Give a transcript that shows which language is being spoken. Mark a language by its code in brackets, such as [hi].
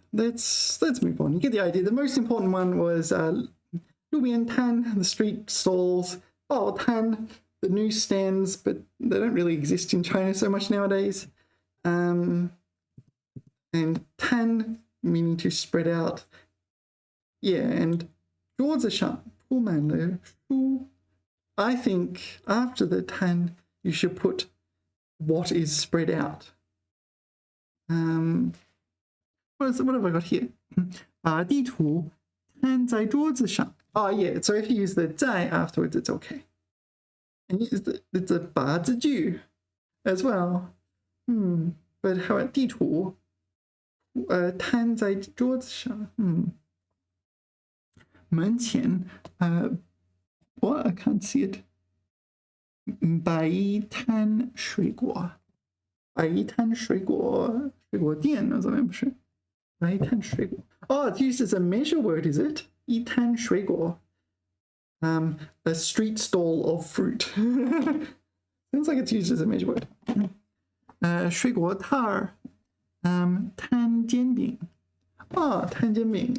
[en] Let's move on. You get the idea. The most important one was Lubian Tan, the street stalls. Oh, Tan, the newsstands, but they don't really exist in China so much nowadays. And Tan, meaning to spread out. Yeah, and [zh] 桌子上铺满了书. [en] I think after the Tan, you should put what is spread out. What have I got here? [zh] 把地图摊在桌子上. [en] Oh yeah, so if you use the 在 afterwards, it's okay. And use it's a 把字句 as well. But how about [zh] 地图摊在桌子上? [en] 门前 what? I can't see it. [zh] 摆一摊水果. 摆一摊水果店 [en] or something, [zh] 不是? 摆一摊水果. [en] Oh, it's used as a measure word, is it? [zh] 一摊水果. [en] A street stall of fruit. Sounds like it's used as a measure word. [zh] 水果摊儿.摊煎饼. Oh, 摊煎饼.